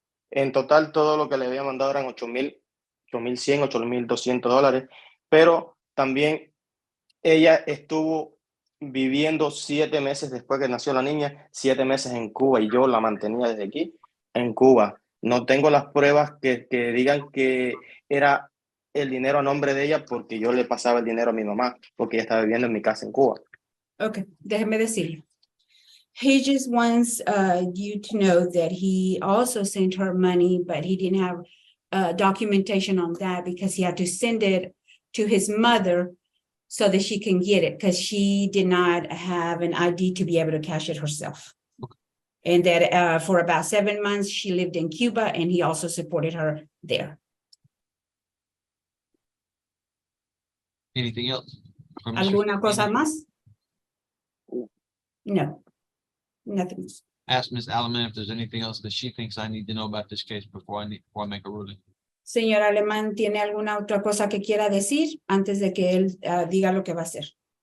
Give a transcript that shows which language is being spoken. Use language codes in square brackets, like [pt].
[es] En total todo lo que le había mandado eran $8,100, $8,200, pero también ella estuvo viviendo 7 meses después que nació la niña, 7 meses en Cuba y yo la mantenía desde aquí en Cuba. No tengo las pruebas que digan que era el dinero a nombre de ella porque yo le pasaba el dinero a mi mamá porque ella estaba viviendo en mi casa en Cuba. Okay, déjeme decirle. [en] He just wants you to know that he also sent her money, but he didn't have documentation on that because he had to send it to his mother so that she can get it because she did not have an ID to be able to cash it herself. And that for about 7 months, she lived in Cuba and he also supported her there. Anything else? from Mr. [es] ¿Alguna cosa [en] Santinez? [es] más? [en] No, nothing. Ask Ms. Alaman if there's anything else that she thinks I need to know about this case before I make a ruling. [es] Señor Alemán, ¿tiene alguna otra cosa que quiera decir antes de que él diga lo que va a hacer?